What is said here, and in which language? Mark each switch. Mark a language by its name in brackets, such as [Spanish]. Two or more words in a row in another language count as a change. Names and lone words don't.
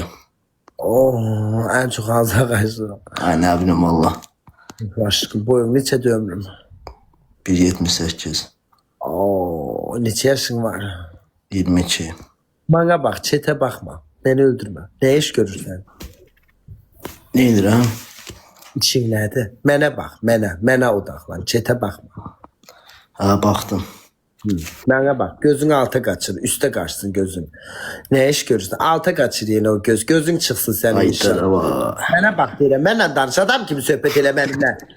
[Turkish] En çok ağza kaçtı. [Azerbaijani] Ay, nə bilim valla. Aşkım boyun neçədir ömrüm? 1.78. Neçə yaşın var? 22. [Turkish] Bana bak çete bakma. Beni öldürme. [Azerbaijani] Ne iş görürsen? Ne edirəm? İşin nədir? Mənə bax, mənə odaqlan, çetə baxma. Ha, baxdım. Mənə bax, gözün alta qaçır, üstə qaçsın gözün. Nə iş görürsən? Alta qaçır yenə o göz, gözün çıxsın sənin inşallah. Ayda var. Mənə bax deyirəm, mənlə danış, adam kimi söhbət elə mənimlə.